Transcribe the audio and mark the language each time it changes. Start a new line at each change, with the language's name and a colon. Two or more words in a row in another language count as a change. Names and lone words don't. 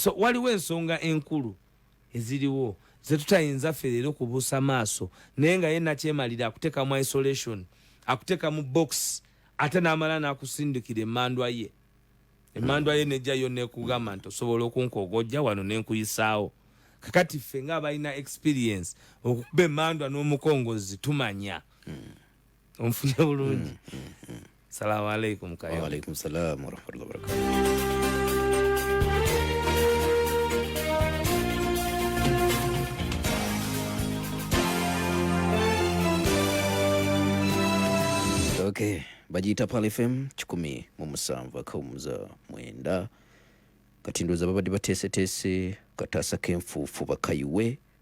Ganda: So waliwo ensonga enkulu eziriwo ze tutayinza ffe leero kubuusa maaso, naye nga ye nakyemalira akuteeka mu isolation, akuteeka mu box, ate n'amala n'akusindikira emmandwa ye. Emmandwa ye nejjayo neekugamba nti osobola okunkogojja wano n'enkuyisaawo. Kakati ffe ng'abalina experience okukuba emmandwa n'omukongozi tumanya. Onfunye bulungi.
Arabic: سلام عليكم kayo. وعليكم السلام ورحمة الله وبركاته.
Ganda: Okay, bagiyita Pal FM 107.9 kati ndowooza babadde bateeseteese kataasa k'enfuufu bakayiwe.